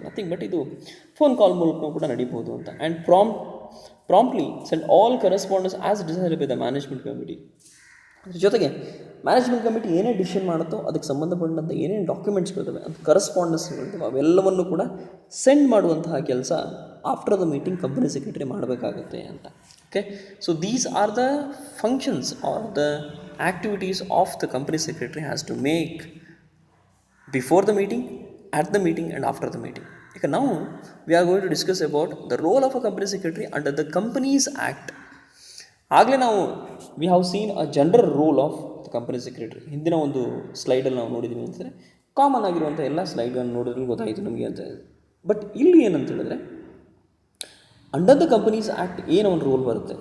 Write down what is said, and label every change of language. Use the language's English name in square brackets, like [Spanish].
[English] nothing but [Kannada] ಇದು phone call ಮೂಲಕ ಕೂಡ ನಡೀಬೋದು ಅಂತ. [English] And promptly send all correspondence as decided by the management committee. [Kannada] ಅದ್ರ ಜೊತೆಗೆ ಮ್ಯಾನೇಜ್ಮೆಂಟ್ ಕಮಿಟಿ ಏನೇ ಡಿಸಿಷನ್ ಮಾಡುತ್ತೋ ಅದಕ್ಕೆ ಸಂಬಂಧಪಟ್ಟಂಥ ಏನೇನು ಡಾಕ್ಯುಮೆಂಟ್ಸ್ಗಳಿದ್ದಾವೆ, ಅದು ಕರೆಸ್ಪಾಂಡೆನ್ಸ್ಗಳಿದ್ದಾವೆ, ಅವೆಲ್ಲವನ್ನು ಕೂಡ ಸೆಂಡ್ ಮಾಡುವಂತಹ ಕೆಲಸ [English] after the meeting [Kannada] company secretary ಮಾಡಬೇಕಾಗುತ್ತೆ ಅಂತ. [English] Okay, so these are the functions are the activities of the company secretary has to make before the meeting, at the meeting and after the meeting. Okay, now we are going to discuss about the role of a company secretary under the Companies Act. ಆಗಲೇ we have seen a general role of the company secretary. [Kannada] ಹಿಂದಿನ ಒಂದು ಸ್ಲೈಡಲ್ಲಿ ನಾವು ನೋಡಿದ್ದೀವಿ ಅಂತಂದರೆ common ಆಗಿರುವಂಥ ಎಲ್ಲ ಸ್ಲೈಡ್ಗಳನ್ನು ನೋಡಿದ್ರೆ ಗೊತ್ತಾಯಿತು ನಮಗೆ ಅಂತ. ಬಟ್ ಇಲ್ಲಿ ಏನಂತ ಹೇಳಿದ್ರೆ [English] under the Companies Act [Kannada] ಏನೋ ಒಂದು ರೂಲ್ ಬರುತ್ತೆ.